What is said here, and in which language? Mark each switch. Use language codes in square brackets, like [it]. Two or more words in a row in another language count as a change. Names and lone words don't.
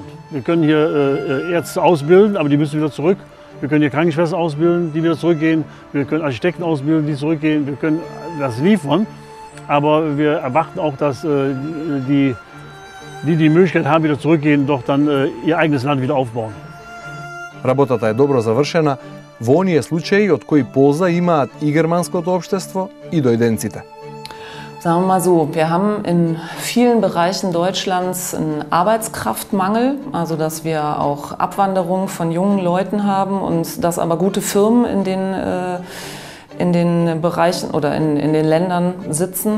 [de] Wir können hier Ärzte ausbilden, aber die müssen wieder zurück. Wir können hier Krankenschwestern ausbilden, die wieder zurückgehen. Wir können Architekten ausbilden, die zurückgehen. Wir können das liefern, aber wir erwarten auch, dass die Möglichkeit haben, wieder zurückgehen, doch dann ihr eigenes Land wieder aufbauen. [mk] Работата е добро завршена во оние случаи од кои полза имаат и германското општество и дојденците. [de] Sagen wir mal so, wir haben in vielen Bereichen Deutschlands einen Arbeitskraftmangel, also dass wir auch Abwanderung von jungen Leuten haben und dass aber gute Firmen in den Bereichen oder in den Ländern sitzen.